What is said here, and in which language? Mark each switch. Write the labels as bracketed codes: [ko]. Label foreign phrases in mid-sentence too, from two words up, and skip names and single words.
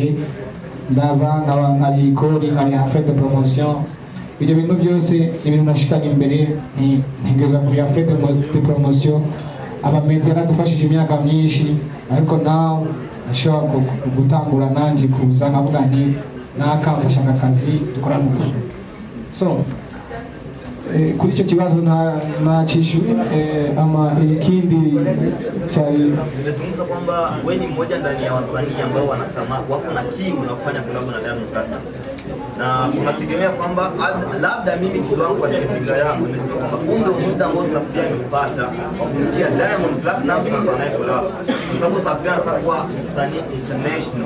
[rn] ndaza nkari kori nkari [fr] affaire de promotion [rn] ibyo bintu byose ibintu nashikanye imbere ntigeza kuri [fr] affaire de promotion [rn] abamedia nadufashije imyaka myinshi ariko nawe ashobora gutangura nanjye kuza nkavuga nti nakafashaka akazi dukorana uko so kuri icyo kibazo nacishuye ama ikindi cyari [sw] nimezungumza kwamba wewe ni mmoja ndani ya wasanii ambao wako na kiu na kufanya collab na Diamond Platnumz na tunategemea kwamba labda mimi kiwango kwa fikra yangu nimesema kwamba ndio muda ambao Satbi amepata wa kufikia Diamond Platnumz na kufanya collab kwa sababu Satbi anataka kuwa msanii international.